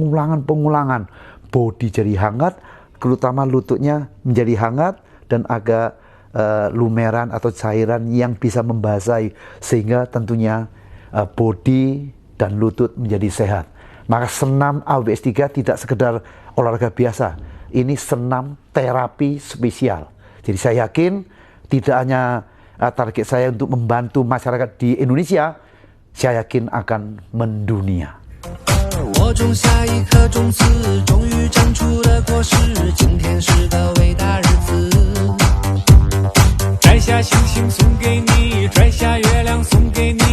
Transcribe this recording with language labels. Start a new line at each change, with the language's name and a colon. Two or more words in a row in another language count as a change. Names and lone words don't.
Indonesian: Bodi jadi hangat, terutama lututnya menjadi hangat dan agak lumeran atau cairan yang bisa membasahi sehingga tentunya bodi dan lutut menjadi sehat. Maka senam AWS3 tidak sekedar olahraga biasa. Ini senam terapi spesial. Jadi saya yakin tidak hanya target saya untuk membantu masyarakat di Indonesia, saya yakin akan mendunia.
Chinese: 我种下一颗种子，终于长出了果实，今天是个伟大日子。摘下星星送给你，摘下月亮送给